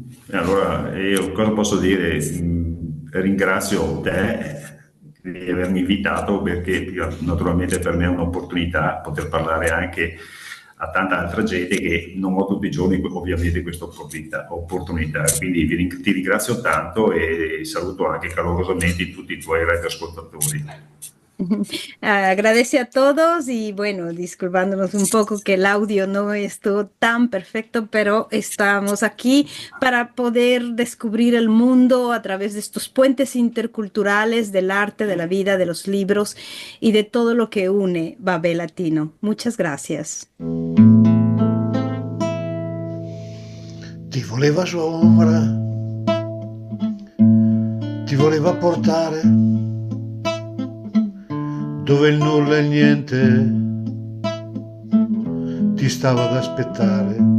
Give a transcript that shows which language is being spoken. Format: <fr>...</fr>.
<it>Allora, io cosa posso dire? Ringrazio te di avermi invitato, perché naturalmente per me è un'opportunità poter parlare anche a tanta altra gente che non ho tutti i giorni ovviamente questa opportunità. Quindi ti ringrazio tanto e saluto anche calorosamente tutti i tuoi radioascoltatori.</it> <es>Agradece a todos y bueno, disculpándonos un poco que el audio no estuvo tan perfecto, pero estamos aquí para poder descubrir el mundo a través de estos puentes interculturales del arte, de la vida, de los libros y de todo lo que une Babel Latino. Muchas gracias.</es> <it>Ti voleva sua ombra, ti voleva portare dove il nulla e il niente ti stava ad aspettare.</it>